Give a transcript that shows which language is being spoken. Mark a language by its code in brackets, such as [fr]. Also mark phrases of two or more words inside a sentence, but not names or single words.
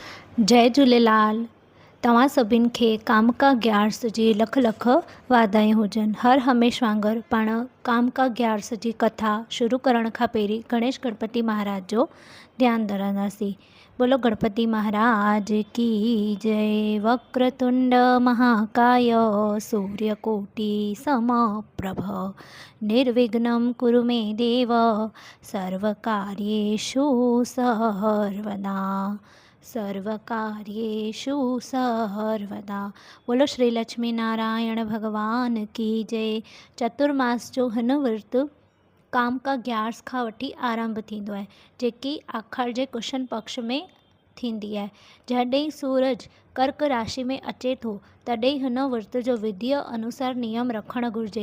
[sd] जय झूलेलाल। तव्हां सभिनि खे कामका ग्यारस जी लख लख वाधायूं हुजनि। हर हमेश वांगुरु पाण कामका ग्यारस जी कथा शुरू करण खां पहिरीं गणेश गणपति महाराज जो ध्यानु धरंदासीं। [hi] बोलो गणपति महाराज की जय। [sa] वक्रतुंड महाकाय सूर्यकोटि समप्रभ निर्विघ्नं कुरु मे देव सर्वकार्येषु सर्वदा सर्वकार्येषु सर्वदा। [hi] बोलो श्री लक्ष्मी नारायण भगवान की जय। [sd] चतुर्मास जो हिन विर्त कामका ग्यारस खां वठी आरंभ थींदो आहे, जेकी आख़िर जे कृष्ण पक्ष में थींदी आहे। जॾहिं सूरज कर्क राशि में अचे थो तॾहिं हिन विर्त जो विधीअ अनुसार नियम रखणु घुरिजे।